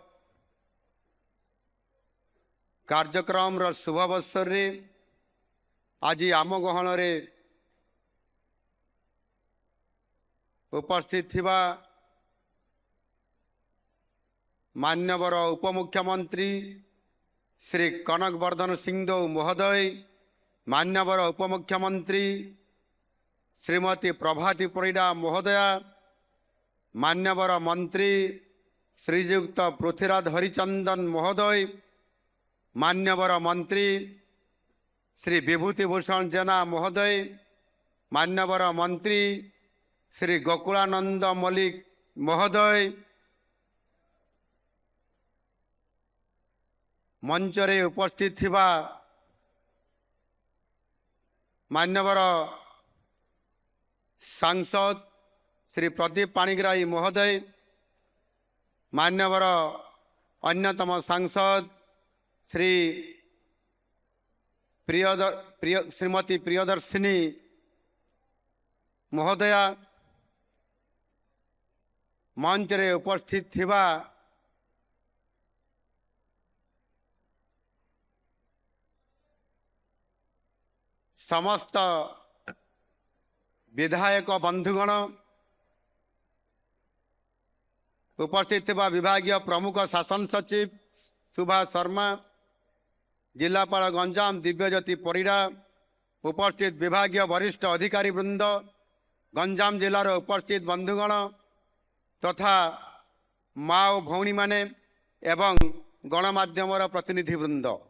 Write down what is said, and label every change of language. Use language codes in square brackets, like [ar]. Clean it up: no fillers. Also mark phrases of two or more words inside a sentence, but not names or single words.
[or] କାର୍ଯ୍ୟକ୍ରମ ର ଶୁଭ ଅବସର ରେ ଆଜି ଆମ ଗହଣ ରେ ଉପସ୍ଥିତ ଥିବା ମାନ୍ୟବର ଉପମୁଖ୍ୟମନ୍ତ୍ରୀ ଶ୍ରୀ କନକ ବର୍ଦ୍ଧନ ସିଂହଦେଓ ମହୋଦୟ, ମାନ୍ୟବର ଉପମୁଖ୍ୟମନ୍ତ୍ରୀ ଶ୍ରୀମତୀ ପ୍ରଭାତୀ ପରିଡ଼ା ମହୋଦୟା, ମାନ୍ୟବର ମନ୍ତ୍ରୀ ଶ୍ରୀଯୁକ୍ତ ପୃଥ୍ୱୀରାଜ ହରିଚନ୍ଦନ ମହୋଦୟ, ମାନ୍ୟବର ମନ୍ତ୍ରୀ ଶ୍ରୀ ବିଭୂତିଭୂଷଣ ଜେନା ମହୋଦୟ, ମାନ୍ୟବର ମନ୍ତ୍ରୀ ଶ୍ରୀ ଗୋକୁଳାନନ୍ଦ ମଲ୍ଲିକ ମହୋଦୟ, ମଞ୍ଚ ରେ ଉପସ୍ଥିତ ଥିବା ମାନ୍ୟବର ସାଂସଦ ଶ୍ରୀ ପ୍ରଦୀପ ପାଣିଗ୍ରାହୀ ମହୋଦୟ, ମାନ୍ୟବର ଅନ୍ୟତମ ସାଂସଦ ଶ୍ରୀ ଶ୍ରୀମତୀ ପ୍ରିୟଦର୍ଶିନୀ ମହୋଦୟା, ମଞ୍ଚ ରେ ଉପସ୍ଥିତ ଥିବା ସମସ୍ତ ବିଧାୟକ ବନ୍ଧୁଗଣ, ଉପସ୍ଥିତ ବିଭାଗୀୟ ପ୍ରମୁଖ ଶାସନ ସଚିବ ସୁଭାଷ ଶର୍ମା, ଜିଲ୍ଲାପାଳ ଗଞ୍ଜାମ ଦିବ୍ୟଜ୍ୟୋତି ପରିଡ଼ା, ଉପସ୍ଥିତ ବିଭାଗୀୟ ବରିଷ୍ଠ ଅଧିକାରୀ ବୃନ୍ଦ, ଗଞ୍ଜାମ ଜିଲ୍ଲାର ଉପସ୍ଥିତ ବନ୍ଧୁଗଣ ତଥା ମା ଓ ଭଉଣୀ ମାନେ ଏବଂ ଗଣମାଧ୍ୟମ ପ୍ରତିନିଧି ବୃନ୍ଦ,